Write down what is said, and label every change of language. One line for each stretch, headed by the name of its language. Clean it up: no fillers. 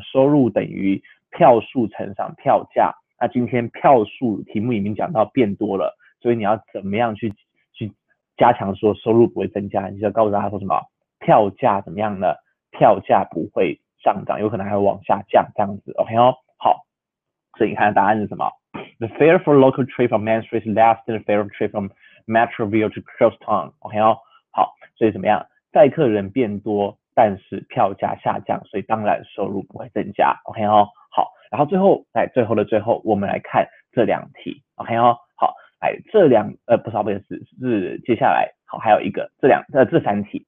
Chinese: 收入等于票数乘上票价。那今天票数题目里面讲到变多了，所以你要怎么样去加强说收入不会增加？你就要告诉大家说什么？票价怎么样呢？票价不会上涨，有可能还会往下降这样子。 OK 哦，好，所以你看答案是什么？
English: The fare for local trip from Main Street is less than the fare trip from Metroville to Crosstown。
Chinese: OK 哦，好，所以怎么样？载客人变多，但是票价下降，所以当然收入不会增加。 OK 哦，好，然后最后的最后，我们来看这两题。 OK 哦，好，来不是不好意思，是接下来好还有一个这三题。